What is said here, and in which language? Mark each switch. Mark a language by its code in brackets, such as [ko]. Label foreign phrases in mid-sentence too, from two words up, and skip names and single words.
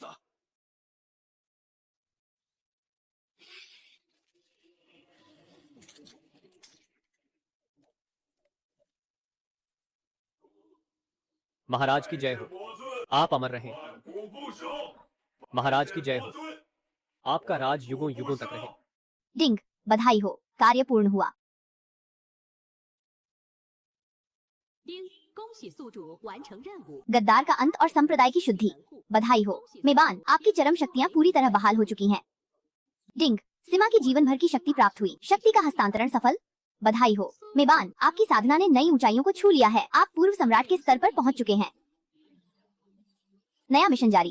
[hi] महाराज की जय हो। आप अमर रहें। महाराज की जय हो। आपका राज युगों युगों तक रहे। डिंग, बधाई हो, कार्य पूर्ण हुआ। [zh] 丁，恭喜宿主完成任务。 [hi] गद्दार का अंत और संप्रदाय की शुद्धि, बधाई हो। मेबान, आपकी चरम शक्तियां पूरी तरह बहाल हो चुकी हैं। डिंग, सिमा की जीवन भर की शक्ति प्राप्त हुई। शक्ति का हस्तांतरण सफल, बधाई हो। मेबान, आपकी साधना ने नई ऊंचाइयों को छू लिया है। आप पूर्व सम्राट के स्तर पर पहुंच चुके हैं। नया मिशन जारी।